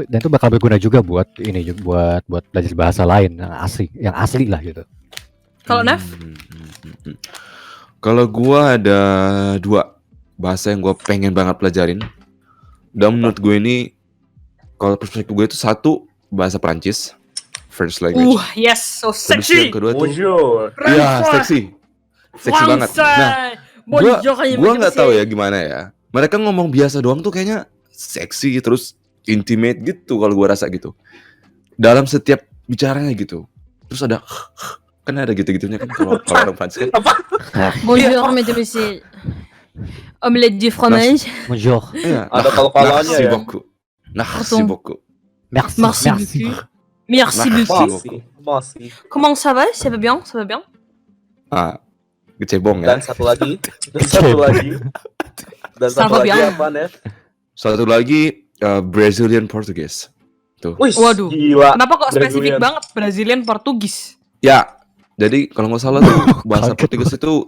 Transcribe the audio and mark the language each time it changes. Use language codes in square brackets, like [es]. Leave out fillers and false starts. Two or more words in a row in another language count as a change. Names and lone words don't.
[id] itu, dan itu bakal berguna juga buat ini buat belajar bahasa lain yang asli lah gitu. Kalau Nev? Kalau gua ada 2 bahasa yang gua pengen banget pelajarin. Dan menurut gue ini, kalau perspektif gue itu satu bahasa Prancis, [en] French language. Yes, so [id] Terus yang sexy. kedua tuh, Bonjour. iya seksi banget. Nah, gua nggak tahu ya gimana ya. Mereka ngomong biasa doang tuh kayaknya seksi terus intimate gitu kalau gua rasa gitu. Dalam setiap bicaranya gitu. Terus ada kan ada gitu-gitunya kan kalau orang Prancis kan. [fr] Bonjour, mesdames et messieurs. Omelette du fromage. Bonjour. [id] Iya. Ada kalau-kalonya [fr] Merci [id] ya. [fr] beaucoup. Pardon. beaucoup. Merci. Merci beaucoup. Merci beaucoup. [id] Masih. [fr] Comment ça va? Ça va bien? Ça va bien? [id] Ah, kecebong ya. Dan satu lagi. Dan satu Sama lagi bien. apa, Nev? Satu lagi [en] Brazilian Portuguese. [id] Tuh. Wih, Waduh. gila. Kenapa kok spesifik Brazilian. banget Brazilian Portugis? Ya. Jadi kalau nggak salah tuh bahasa Portugis itu